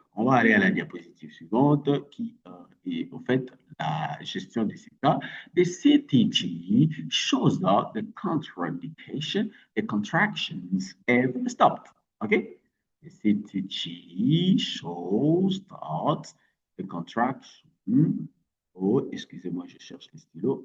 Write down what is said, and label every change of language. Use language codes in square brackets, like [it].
[fr] On va aller à la diapositive suivante qui est au fait la gestion de ces cas. [en] The CTG shows that the contraindication, the contractions have stopped. Okay? The CTG shows that the contraction. [fr] Oh, excusez-moi, je cherche le stylo.